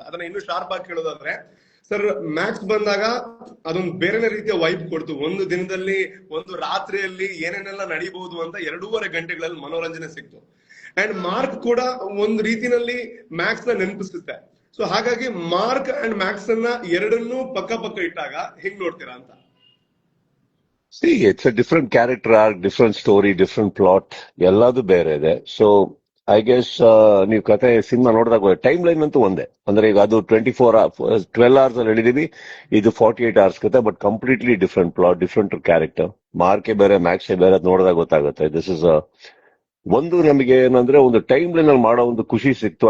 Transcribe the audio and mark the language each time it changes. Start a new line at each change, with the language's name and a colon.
Kannada: ಅದನ್ನ ಇನ್ನೂ ಶಾರ್ಪ್ ಆಗಿ ಕೇಳೋದಾದ್ರೆ, ಸರ್, ಮ್ಯಾಕ್ಸ್ ಬಂದಾಗ ಅದೊಂದು ಬೇರೆ ರೀತಿಯ ವೈಬ್ ಕೊಡ್ತು. ಒಂದು ದಿನದಲ್ಲಿ, ಒಂದು ರಾತ್ರಿಯಲ್ಲಿ ಏನೇನೆಲ್ಲ ನಡೀಬಹುದು ಅಂತ 2.5 ಗಂಟೆಗಳಲ್ಲಿ ಮನೋರಂಜನೆ ಸಿಕ್ತು. ಅಂಡ್ ಮಾರ್ಕ್ ಕೂಡ ಒಂದು ರೀತಿನಲ್ಲಿ ಮ್ಯಾಕ್ಸ್ ನ ನೆನಪಿಸುತ್ತೆ. ಸೊ ಹಾಗಾಗಿ ಮಾರ್ಕ್ ಅಂಡ್ ಮ್ಯಾಕ್ಸ್ ಅನ್ನ ಎರಡನ್ನೂ ಪಕ್ಕ ಪಕ್ಕ ಇಟ್ಟಾಗ ಹೆಂಗ್ ನೋಡ್ತೀರಾ ಅಂತ?
English: See, it's a different character arc, different story, different plot.
Kannada: ಎಲ್ಲದು ಬೇರೆ ಇದೆ.
English: so I guess
Kannada: ನೀವು ಕತೆ ಸಿನಿಮಾ ನೋಡಿದಾಗ ಟೈಮ್ ಲೈನ್ ಅಂತೂ ಒಂದೇ. ಅಂದ್ರೆ ಈಗ ಅದು 12 hours ಅಲ್ಲಿ ಹೇಳಿದೀವಿ, ಇದು 48 hours ಕತೆ. But completely different plot, different character. ಮಾರ್ಕೆ ಬೇರೆ, ಮ್ಯಾಕ್ಸೇ ಬೇರೆ, ಅದು ನೋಡಿದಾಗ ಗೊತ್ತಾಗುತ್ತೆ. ದಿಸ್ ಇಸ್ ಒಂದು ನಮಗೆ ಏನಂದ್ರೆ ಒಂದು ಟೈಮ್ ಲೈನ್ ಅಲ್ಲಿ ಮಾಡೋ ಒಂದು ಖುಷಿ ಸಿಕ್ತು.